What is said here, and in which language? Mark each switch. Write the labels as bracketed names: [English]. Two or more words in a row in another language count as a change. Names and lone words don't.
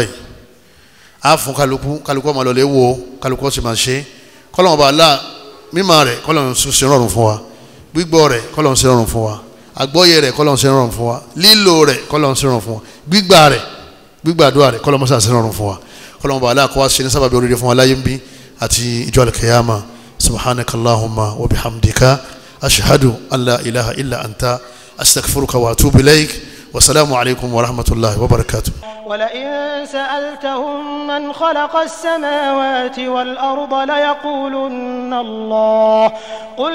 [Yoruba] yìí a fún kálukú ọmọ lọ́lẹ̀ wo kálukú ó sì máa ṣe kọ́lọ́wọ́n bá lá mímọ́ rẹ̀ kọ́lọ́wọ́n ṣe rọrùn fún wa gbígbọ́ rẹ̀ kọ́lọ́wọ́n ṣe rọrùn fún wa àgbọ́yé rẹ̀ kọ́lọ́wọ́n ṣe rọrùn fún wa lílò rẹ̀ kọ́lọ́wọ́n ṣe rọrùn fún wa gbígbàdúrà rẹ̀ kọ́lọ́wọ́n ṣe rọrùn fún wa kọ́lọ́wọ́n bá lá kó wá ṣe ní sábàbí oríire fún wa láyé ń bí àti ìjọ al-qiyama [Arabic] سبحانك اللهم وبحمدك أشهد أن لا إله إلا أنت أستغفرك وأتوب إليك والسلام عليكم ورحمة الله وبركاته. ولئن سألتهم من خلق السماوات والأرض ليقولن الله قل